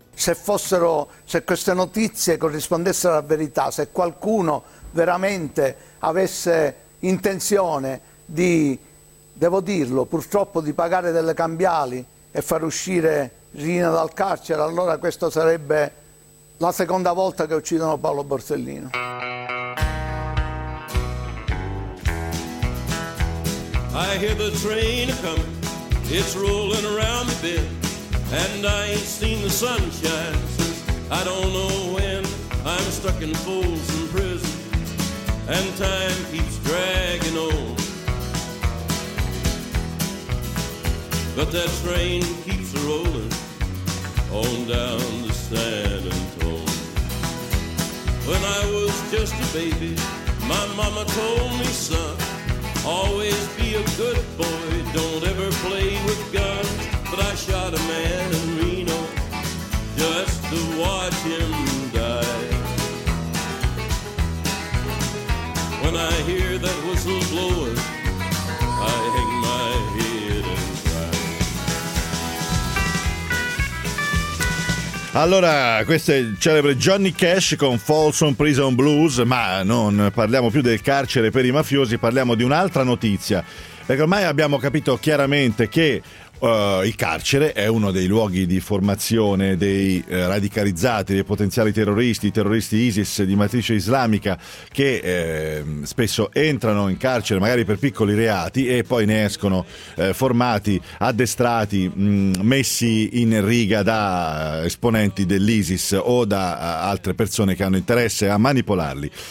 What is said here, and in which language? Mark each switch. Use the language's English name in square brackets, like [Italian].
[Italian] se queste notizie corrispondessero alla verità, se qualcuno veramente avesse intenzione di, devo dirlo, purtroppo, di pagare delle cambiali e far uscire Riina dal carcere, allora questa sarebbe la seconda volta che uccidono Paolo Borsellino. [English] I hear the train coming, it's rolling around the bend, and I ain't seen the sunshine since I don't know when. I'm stuck in Folsom prison and time keeps dragging on, but that train keeps rolling on down the San Antone. When I was just a baby, my mama told me, son, always be a good boy, don't ever play with guns. But I shot a man in Reno just to watch him die. When I hear that whistle blowing, I hang my head. [Italian] Allora, questo è il celebre Johnny Cash con Folsom Prison Blues, ma non parliamo più del carcere per i mafiosi, parliamo di un'altra notizia, perché ormai abbiamo capito chiaramente che il carcere è uno dei luoghi di formazione dei radicalizzati, dei potenziali terroristi, terroristi ISIS di matrice islamica, che spesso entrano in carcere magari per piccoli reati e poi ne escono formati, addestrati, messi in riga da esponenti dell'ISIS o da altre persone che hanno interesse a manipolarli.